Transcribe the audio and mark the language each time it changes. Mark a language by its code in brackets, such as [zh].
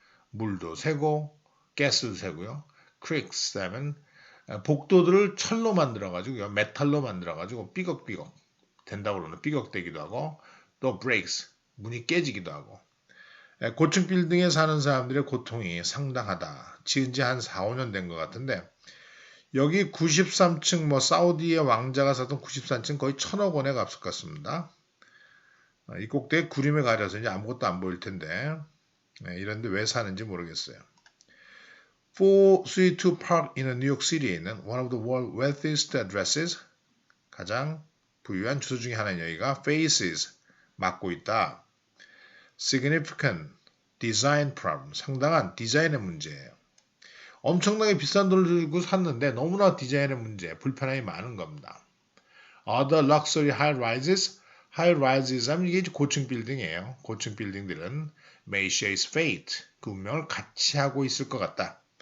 [ko] 물도 새고 가스도 새고요. 크릭스 하면 복도들을 철로 만들어가지고 메탈로 만들어가지고 삐걱삐걱 된다고 그러는 삐걱대기도 하고 또 브레이크스, 문이 깨지기도 하고 고층 빌딩에 사는 사람들의 고통이 상당하다. 지은 지 한 4, 5년 된 것 같은데 여기 93층 뭐 사우디의 왕자가 사던 93층 거의 1,000억 원에 값을 같습니다. 이 꼭대기 구름에 가려서 이제 아무것도 안 보일 텐데 이런데 왜 사는지 모르겠어요. [en] 432 Park in New York City에 있는 one of the world's wealthiest addresses [ko] 가장 부유한 주소 중에 하나인 여기가 [en] faces [ko] 맡고 있다. [en] Significant design problem [ko] 상당한 디자인의 문제예요. 엄청나게 비싼 돈을 들고 샀는데 너무나 디자인의 문제, 불편함이 많은 겁니다. [en] Other luxury high-rises [ko] 하면 이게 고층 빌딩이에요. 고층 빌딩들은 [en] may share its fate [ko] 그 운명을 같이 하고 있을 것 같다.